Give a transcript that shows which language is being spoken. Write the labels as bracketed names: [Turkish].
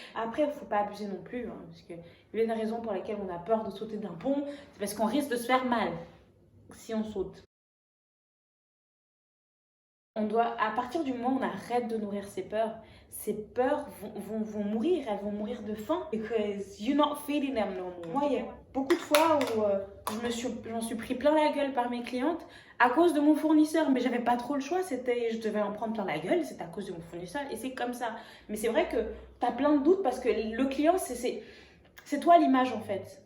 [French] Après, il ne faut pas abuser non plus, hein, parce qu'il y a une raison pour laquelle on a peur de sauter d'un pont, c'est parce qu'on risque de se faire mal si on saute. On doit, à partir du moment où on arrête de nourrir ces peurs vont mourir, elles vont mourir de faim. [English] Because you're not feeding them no more. [French] Moi, il y a beaucoup de fois où j'en suis pris plein la gueule par mes clientes à cause de mon fournisseur. Mais j'avais pas trop le choix, je devais en prendre plein la gueule, c'était à cause de mon fournisseur et c'est comme ça. Mais c'est vrai que tu as plein de doutes parce que le client, c'est toi l'image en fait.